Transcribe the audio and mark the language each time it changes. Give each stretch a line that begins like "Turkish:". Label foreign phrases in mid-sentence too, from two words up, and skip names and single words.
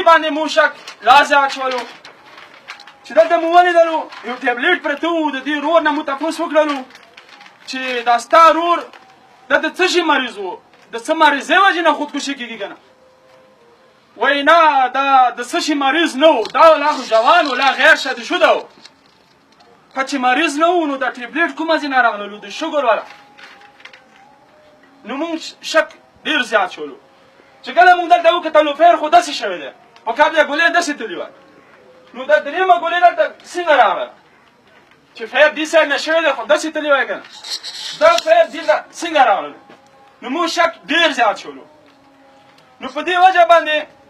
Pashto: باندې مو شک لاس یې اچولو چې دلته مو ولیدلو یو ټابلیټ پرته و د دې رور نه مو تپوس وکړلو چې دا ستا رور دا د څه شي مریض و د څه مریضۍ وجې نه خودکشي کېږي که نه وایي نه دا د څه شي مریض نه و دا لا خو جوان و لا غیر شادي شده و که چې مریض نه و نو دا ټابلیټ کومه ځای نه راغللو د شوګر والا نو مونږ شک ډېر زیات شولو چې کله مونږ دلته وکتلو فیر خو داسې شوی دی په کاب یې ګولۍ داسې تللي وه نو دا درېیمه ګولۍ دلته څنګه راغله چې فیر دې سایډ نه شوی دی خو داسې تللي وای که نه دا فیر دلته څنګه راغله نو مونږ شک ډېر زیات شولو نو په دې وجه باندې